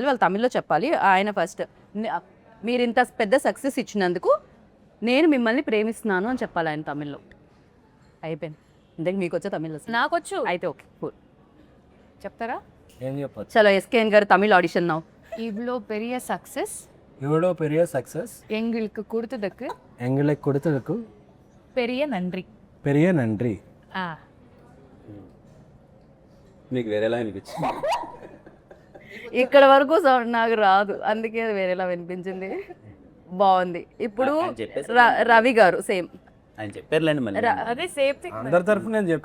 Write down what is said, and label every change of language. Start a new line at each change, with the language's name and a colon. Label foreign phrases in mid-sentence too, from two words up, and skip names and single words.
Telugu: వాళ్ళు తమిళ్లో చెప్పాలి. ఆయన ఫస్ట్ మీరు ఇంత పెద్ద సక్సెస్ ఇచ్చినందుకు నేను మిమ్మల్ని ప్రేమిస్తున్నాను అని చెప్పాలి ఆయన తమిళ్లో. అయిపోయింది. ఇంతకు మీకు వచ్చే తమిళ్ వస్తుంది? నాకొచ్చు. అయితే ఓకే, చెప్తారా? ఏం చెప్పచ్చు? చలో ఎస్కేఎన్ గారు తమిళ్
English: audition now.
Tamil: இவ்வளோ பெரிய சக்ஸஸ் இவ்வளோ பெரிய சக்ஸஸ் எங்களுக்கு கொடுத்ததுக்கு எங்களுக்கு கொடுத்ததுக்கு பெரிய நன்றி. பெரிய நன்றி.
Telugu: మీకు వేరేలా అనిపించింది? ఇక్కడ వరకు సౌండ్ నాకు రాదు, అందుకే వేరేలా వినిపించింది. బాగుంది. ఇప్పుడు రవి గారు సేమ్ ఆయన చెప్పారులేండి మళ్ళీ. అదే
English: same thing.
Telugu: అందరి తరఫు నేను చెప్పాను.